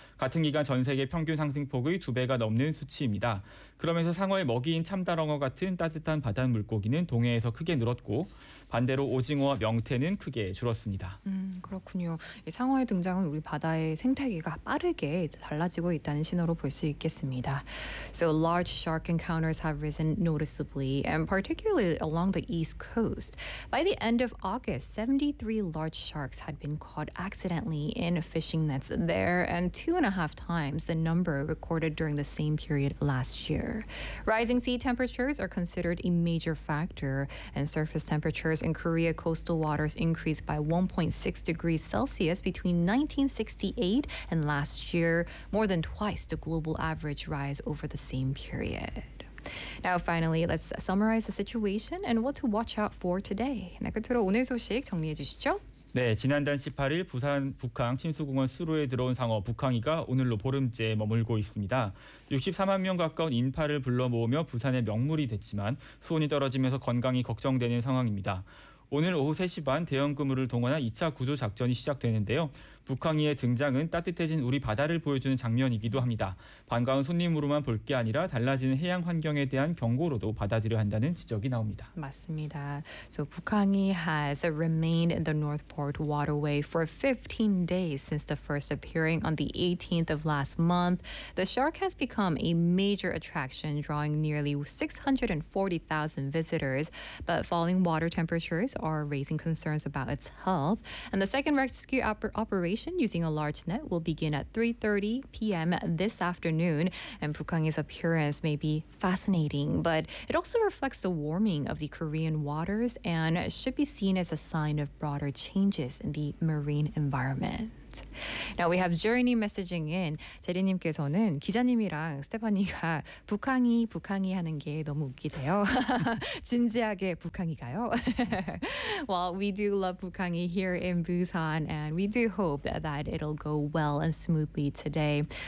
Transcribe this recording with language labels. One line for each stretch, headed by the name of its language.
Korean: 같은 기간 전 세계 평균 상승폭의 2배가 넘는 수치입니다. 그러면서 상어의 먹이인 참다랑어 같은 따뜻한 바다 물고기는 동해에서 크게 늘었고 반대로 오징어와 명태는 크게 줄었습니다. 그렇군요. 이 상어의 등장은 우리 바다의 생태계가 빠르게 달라지고 있다는 신호로 볼 수 있겠습니다.
English: So large shark encounters have risen noticeably, and particularly along the east coast. By the end of August, 73 large sharks had been caught accidentally in fishing nets there, and 2.5 times the number recorded during the same period last year. Rising sea temperatures are considered a major factor, and surface temperatures in Korea coastal waters increased by 1.6 degrees Celsius between 1968 and last year, more than twice the global average rise over the same period. Now, finally, let's summarize the situation and what to watch out for today.
Korean: 네, 끝으로 오늘 소식 정리해 주시죠. 네, 지난달 18일 부산 북항 침수공원 수로에 들어온 상어 북항이가 오늘로 보름째 머물고 있습니다. 64만 명 가까운 인파를 불러 모으며 부산의 명물이 됐지만 수온이 떨어지면서 건강이 걱정되는 상황입니다. 오늘 오후 3시 반 대형 그물을 동원한 2차 구조 작전이 시작되는데요. 북항이의 등장은 따뜻해진 우리 바다를 보여주는 장면이기도 합니다. 반가운 손님으로만 볼 게 아니라 달라지는 해양 환경에 대한 경고로도 받아들여야 한다는 지적이 나옵니다. 맞습니다.
English: So, 북항이 has remained in the Northport waterway for 15 days since the first appearing on the 18th of last month. The shark has become a major attraction, drawing nearly 640,000 visitors. But falling water temperatures are raising concerns about its health. And the second rescue operation using a large net will begin at 3:30 p.m. this afternoon. And Bukhangi's appearance may be fascinating, but it also reflects the warming of the Korean waters and should be seen as a sign of broader changes in the marine environment. Now we have Journey messaging in.
Korean: 제리님께서는 기자님이랑 스테파니가 북항이 북항이 하는 게 너무 웃기대요. 진지하게 북항이가요.
English: Well, we do love 북항이 here in Busan, and we do hope that it'll go well and smoothly today.